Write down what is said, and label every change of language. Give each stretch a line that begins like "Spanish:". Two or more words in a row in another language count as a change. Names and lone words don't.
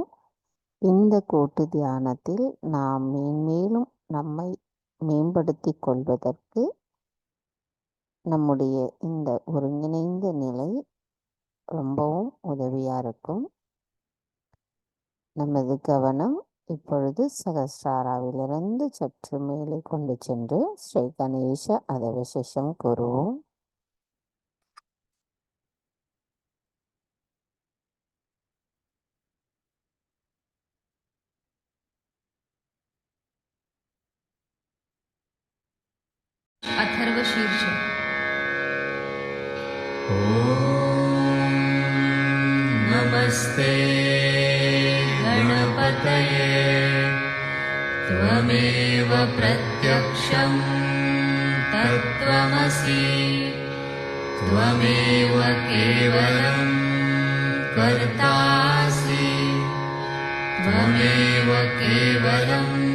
Tamil: இந்த கூட்டு தியானத்தில் நாம் மேன்மேலும் நம்மை மேம்படுத்தி கொள்வதற்கு நம்முடைய இந்த ஒருங்கிணைந்த நிலை ரொம்பவும் உதவியாக இருக்கும். நமது கவனம் இப்பொழுது சகஸ்ராராவிலிருந்து சற்று மேலே கொண்டு சென்று ஸ்ரீ கணேச அதவிசேஷம் கூறுவோம்.
Sanskrit: अथर्वशीर्ष. ॐ नमस्ते गणपतये त्वमेव प्रत्यक्षं तत्त्वमसि त्वमेव केवलं कर्तासि त्वमेव केवलं